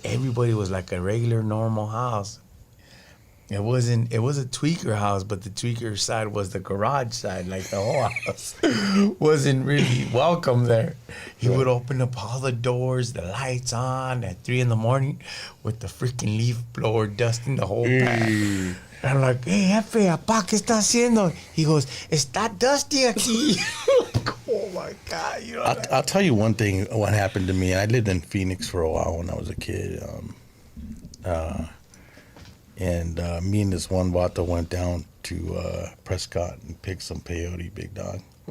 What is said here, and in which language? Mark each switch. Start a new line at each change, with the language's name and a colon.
English: Everybody was like a regular, normal house. It was a tweaker house, but the tweaker side was the garage side. Like the whole house wasn't really welcome there. He would open up all the doors, the lights on at 3 a.m, with the freaking leaf blower dusting the whole back. I'm like, hey,
Spanish: jefe, apá, ¿qué está haciendo?
English: He goes,
Spanish: está
English: dusty
Spanish: aquí.
English: Oh my God. I'll tell you one thing, what happened to me. I lived in Phoenix for a while when I was a kid. And me and this one vato went down to Prescott and picked some peyote, big dog.